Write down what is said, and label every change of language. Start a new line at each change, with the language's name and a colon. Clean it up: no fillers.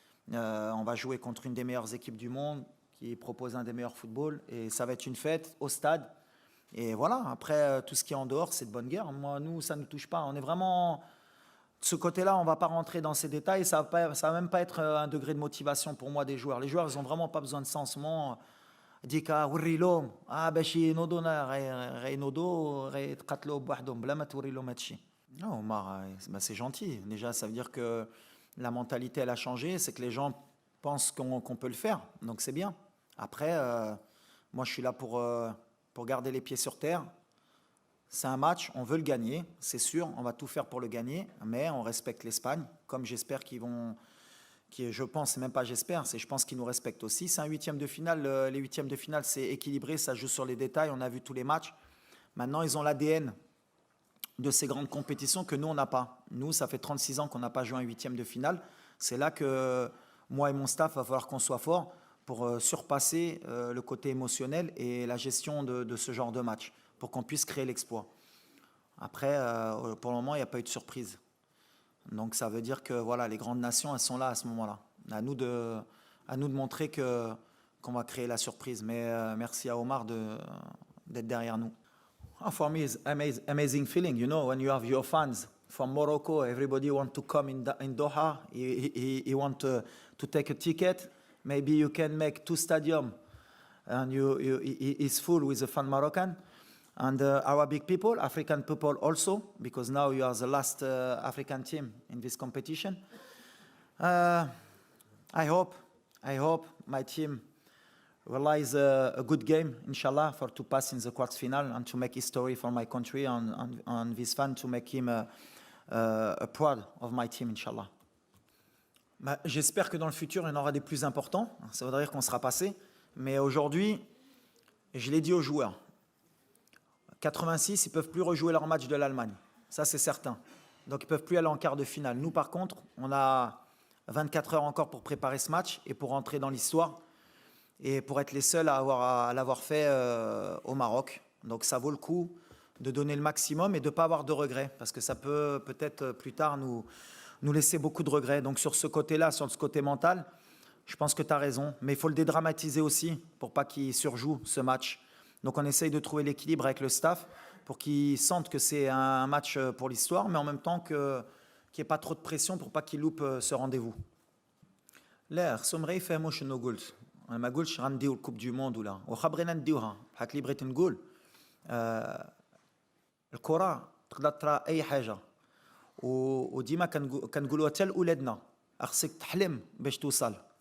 French: On va jouer contre une des meilleures équipes du monde qui propose un des meilleurs footballs. Et ça va être une fête au stade. Et voilà, après, tout ce qui est en dehors, c'est de bonne guerre. Moi, nous, ça ne nous touche pas. On est vraiment... De ce côté-là, on ne va pas rentrer dans ces détails. Ça va même pas être un degré de motivation pour moi des joueurs. Les joueurs, ils n'ont vraiment pas besoin de ça en ce moment.
Arabic: Dika, وريلهم باش ينوضونا غينوضوا غيتقاتلوا بوحدهم بلا ما توري لهم هادشي.
French: Non, Omar, c'est gentil. Déjà, ça veut dire que la mentalité, elle a changé. C'est que les gens pensent qu'on peut le faire. Donc, c'est bien. Après, moi, je suis là pour garder les pieds sur terre. C'est un match, on veut le gagner, c'est sûr, on va tout faire pour le gagner, mais on respecte l'Espagne, comme j'espère qu'ils vont... je pense, c'est même pas j'espère, c'est je pense qu'ils nous respectent aussi. C'est un 8e de finale, les 8e de finale, c'est équilibré, ça joue sur les détails, on a vu tous les matchs. Maintenant, ils ont l'ADN de ces grandes compétitions que nous, on n'a pas. Nous, ça fait 36 ans qu'on n'a pas joué un 8e de finale. C'est là que moi et mon staff, il va falloir qu'on soit forts pour surpasser le côté émotionnel et la gestion de ce genre de match, pour qu'on puisse créer l'exploit. Après, pour le moment, il n'y a pas eu de surprise. Donc ça veut dire que voilà, les grandes nations, elles sont là à ce moment-là. À nous de montrer qu'on va créer la surprise. Mais merci à Omar d'être derrière nous.
English: For me, it's amazing feeling. You know, when you have your fans from Morocco, everybody want to come in Doha. He want to take a ticket. Maybe you can make 2 stadiums, and it's full with the fan Moroccan. And our big people, African people also, because now you are the last African team in this competition. I hope my team realize a good game, inshallah, to pass in the quarts final and to make history for my country and this fan, to make him proud of my team, inshallah.
French: J'espère que dans le futur, il y en aura des plus importants. Ça veut dire qu'on sera passé. Mais aujourd'hui, je l'ai dit aux joueurs, 86, ils ne peuvent plus rejouer leur match de l'Allemagne. Ça, c'est certain. Donc, ils ne peuvent plus aller en quart de finale. Nous, par contre, on a 24 heures encore pour préparer ce match et pour entrer dans l'histoire et pour être les seuls à l'avoir fait au Maroc. Donc, ça vaut le coup de donner le maximum et de ne pas avoir de regrets, parce que ça peut peut-être plus tard nous laisser beaucoup de regrets. Donc, sur ce côté-là, sur ce côté mental, je pense que tu as raison. Mais il faut le dédramatiser aussi pour pas qu'il surjoue ce match. Donc, on essaye de trouver l'équilibre avec le staff pour qu'ils sentent que c'est un match pour l'histoire, mais en même temps qu'il n'y ait pas trop de pression pour pas qu'ils loupent ce rendez-vous.
Arabic: لا خصهم غير يفهموا شنو قلت. انا ما قلتش غنديو الكوب دو موند ولا واخا بغينا نديوها بحال اللي بغيت نقول. الكره تقدر ترى اي حاجه وديما كنقولوها حتى لاولادنا، خصك تحلم باش توصل.